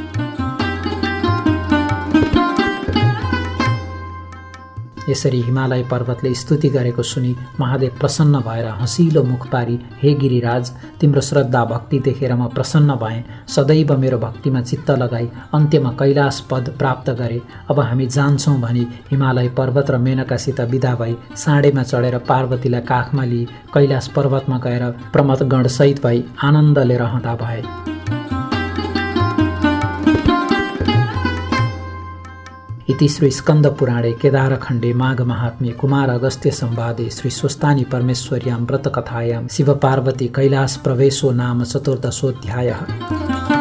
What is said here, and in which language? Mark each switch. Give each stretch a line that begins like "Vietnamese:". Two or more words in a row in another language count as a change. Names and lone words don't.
Nepali: यसरी हिमालय पर्वतले स्तुति गरेको सुनि महादेव प्रसन्न भएर हँसिलो मुख पारी, हे गिरिराज, तिम्रो श्रद्धा भक्ति देखेर म प्रसन्न भएँ। सदैव मेरो भक्तिमा चित्त लगाई अन्त्यमा कैलाश पद प्राप्त गरे। अब हामी जान्छौँ भनी हिमालय पर्वत र मेनकासित विदा भई साँडेमा चढेर पार्वतीलाई काखमा लिई कैलाश पर्वतमा गएर प्रमथगणसहित भई आनन्दले रहँदा भए।
Sanskrit: इति श्री स्कंद पुराणे केदारखण्डे माघ महात्म्ये कुमार अगस्त्य संवादे श्री स्वस्तानी परमेश्वर्यां व्रत कथायां शिव पार्वती कैलाश प्रवेशो नाम चतुर्दशोऽध्यायः।